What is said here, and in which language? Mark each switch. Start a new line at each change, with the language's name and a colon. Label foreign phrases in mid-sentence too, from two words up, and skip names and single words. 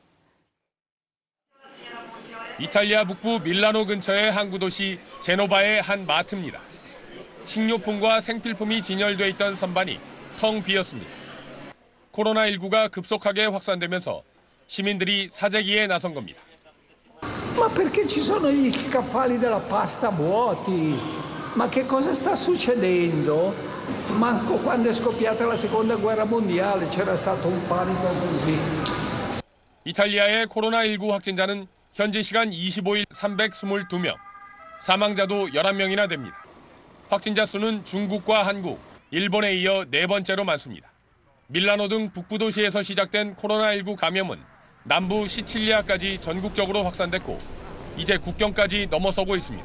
Korean: 이탈리아 북부 밀라노 근처의 항구 도시 제노바의 한 마트입니다. 식료품과 생필품이 진열돼 있던 선반이 텅 비었습니다. 코로나19가 급속하게 확산되면서 시민들이 사재기에 나선 겁니다.
Italian: Ma perché ci sono gli scaffali della pasta vuoti? Ma che cosa sta succedendo? Manco quando è scoppiata la seconda guerra mondiale c'era stato un panico così.
Korean: 이탈리아의 코로나19 확진자는 현지 시간 25일 322명, 사망자도 11명이나 됩니다. 확진자 수는 중국과 한국, 일본에 이어 4번째로 많습니다. 밀라노 등 북부 도시에서 시작된 코로나19 감염은 남부 시칠리아까지 전국적으로 확산됐고 이제 국경까지 넘어서고 있습니다.